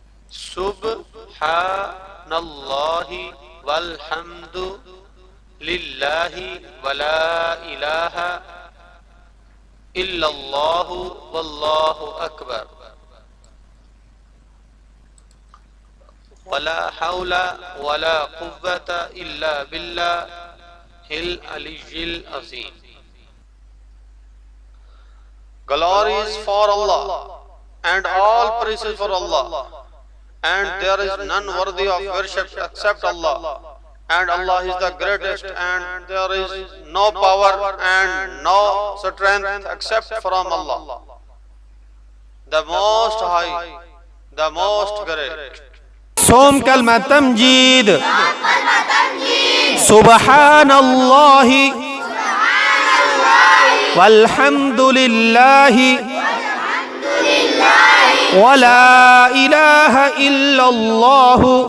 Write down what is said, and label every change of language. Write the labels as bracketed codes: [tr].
[ar] سبحان اللہ والحمد للہ ولا الہ الا اللہ واللہ اکبر ولا حول ولا قوة الا باللہ العلی العظیم. [en] Glory is for Allah and all praises for Allah, and there is none worthy of worship except Allah, and Allah is the greatest, and there is no power and no strength except from Allah, the most high, the most great. [ur] سوم کلمہ تمجید. [ar] سبحان اللہ والحمد للہ ولا الہ الا اللہ